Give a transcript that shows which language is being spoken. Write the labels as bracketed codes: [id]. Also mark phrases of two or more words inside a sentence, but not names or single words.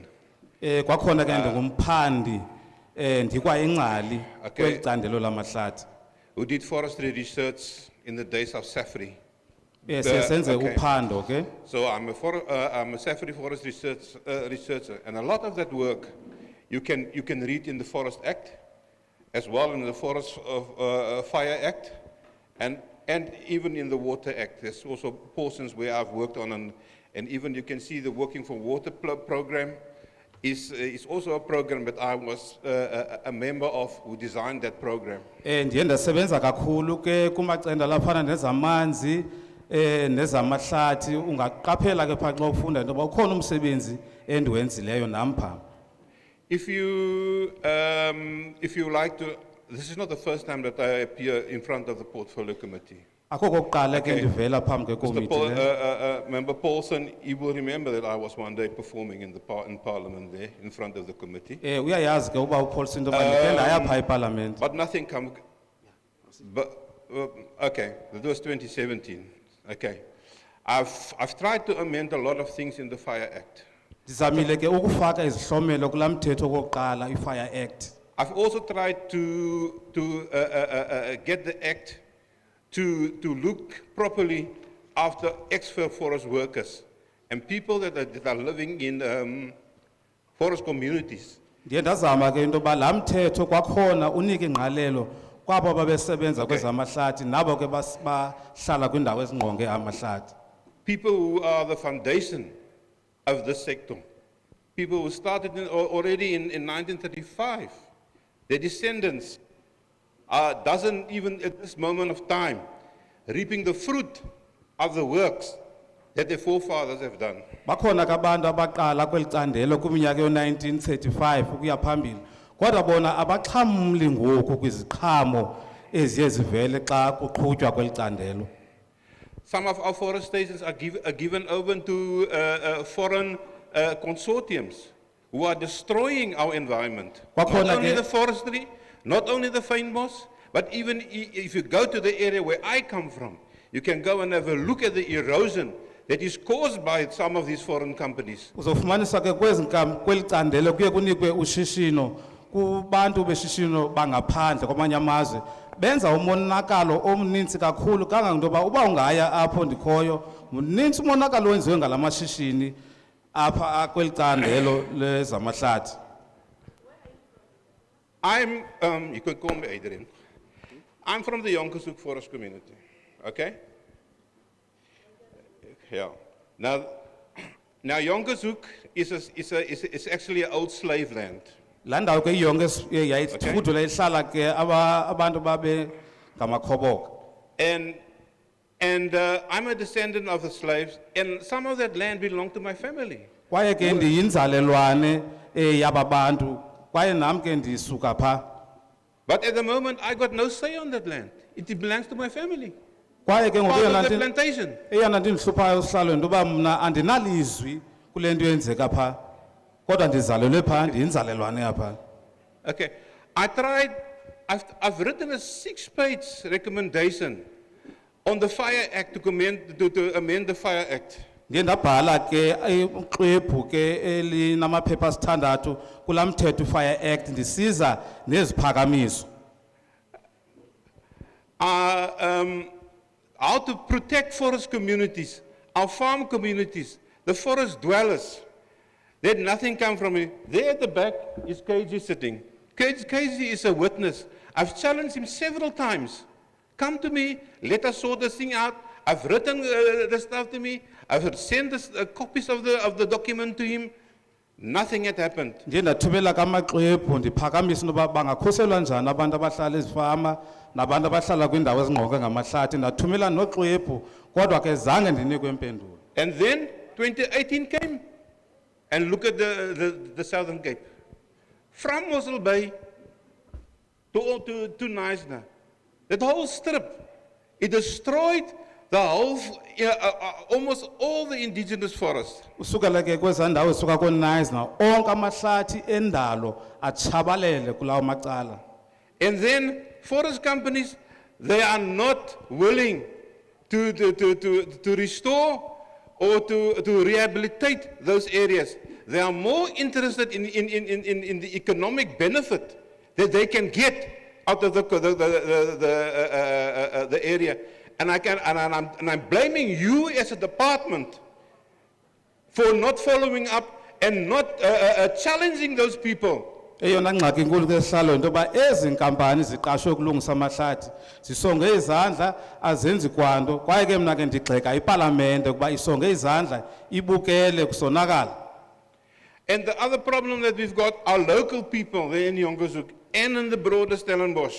[xh] Kwakhona ke ndingumphandi ndikwayingcali kweli candelo lamahlathi. [en] Who did forestry research in the days of Safri. [xh] Senze uphando, okay? [en] So I'm a Safri forest researcher, and a lot of that work you can read in the Forest Act, as well in the Forest Fire Act, and even in the Water Act. There's also portions where I've worked on, and even you can see the Working for Water program is also a program that I was a member of who designed that program. [xh] Ndiye ndasebenza kakhulu ke kumacandelo afana nezamanzi nezamahlathi ungaqaphela ke pha xa ufunda into yoba ukhona umsebenzi endiwenzileyo nam pha. [en] If you like to, this is not the first time that I appear in front of the Portfolio Committee. [xh] Akho kokuqala ke ndivela phambi kwekomiti le. [en] Member Paulson, you will remember that I was one day performing in Parliament there, in front of the committee. [xh] Uyayazi ke uba uPaulson into yoba ndikhe ndaya pha eParliament. [en] But nothing come, but, okay, that was 2017, okay. I've tried to amend a lot of things in the Fire Act. [xh] Ndizamile ke ukufaka izihlomelo kulaa mthetho wokuqala iFire Act. [en] I've also tried to get the Act to look properly after ex-forest workers and people that are living in forest communities. [xh] Ndiye ndazama ke into yoba laa mthetho kwakhona unike ingqalelo kwabo babesebenza kwezamahlathi nabo ke bahlala kwiindawo ezingqonge amahlathi. [en] People who are the foundation of this sector. People who started already in 1935. Their descendants doesn't even at this moment of time reaping the fruit of the works that their forefathers have done. [xh] Bakhona ke abantu abaqala kweli candelo kwiminyaka yo-1935 ukuya phambili kodwa bona abaxhamli ngoku kwiziqhamo eziye zivele xa kuqhutywa kweli candelo. [en] Some of our forest stations are given over to foreign consortiums who are destroying our environment. Not only the forestry, not only the fynbos, but even if you go to the area where I come from, you can go and have a look at the erosion that is caused by some of these foreign companies. [xh] Uzofumanisa ke kweli candelo kuye kunikwe ushishino kubantu beshishino bangaphandle kwamanye amazwe benza umonakalo omninzi kakhulu kangangento yoba uba ungaya apho ndikhoyo mninzi umonakalo owenziwe ngalamashishini apha kweli candelo lezamahlathi. [en] You can call me Adrian. I'm from the Jonkershoek Forest Community, okay? Yeah. Now Jonkershoek is actually an old slave land. [xh] Landa ke yonke yayithudula ihlala ke abantu babe ngamakhoboka. [en] And I'm a descendant of the slaves, and some of that land belonged to my family. [xh] Kwaye ke ndiyinzalelwane yababantu kwaye nam ke ndisuka pha. [en] But at the moment I got no say on that land. It belongs to my family. [xh] Kwaye ke [en] part of the plantation. [xh] Eyona nto indihluphayo sihlalweni into yoba mna andinalizwi kule nto yenzeka pha kodwa ndizalelwe pha ndiyinzalelwane yapha. [en] Okay, I've written a 6-page recommendation on the Fire Act to amend the Fire Act. [xh] Ndiye ndabhala ke uxwebhu ke elinamaphepha asithandathu kulaa mthetho iFire Act ndisiza neziphakamiso. [en] How to protect forest communities, our farm communities, the forest dwellers. Let nothing come from it. There at the back is KG sitting. KG is a witness. I've challenged him several times. Come to me, let us sort this thing out. I've written the stuff to me. I've sent copies of the document to him. Nothing had happened. [xh] Ndiye ndathumela kamaxwebhu ndiphakamisa into yoba bangakhuselwa njani abantu abahlala ezifama nabantu abahlala kwiindawo ezingqonge ngamahlathi ndathumela noxwebhu kodwa ke zange ndinikwe impendulo. [en] And then 2018 came, and look at the Southern Cape. From Mossel Bay to Knysna. That whole strip, it destroyed the whole, almost all the indigenous forests. [xh] Usukela ke kwezaa ndawo esuka koNysna onke amahlathi endalo atshabalele kulawo macala. [en] And then forest companies, they are not willing to restore or to rehabilitate those areas. They are more interested in the economic benefit that they can get out of the area. And I'm blaming you as a department for not following up and not challenging those people [xh] eyona ngxaki inkulu ke sihlalo into yoba ezi nkampani ziqashwe ukulungisa amahlathi zisonge izandla azenzi kwanto kwaye ke mna ke ndigxeka ipalamente ukuba isonge izandla ibukele kusonakala. [en] And the other problem that we've got are local people there in Jongershoek and in the broader Stellenbosch.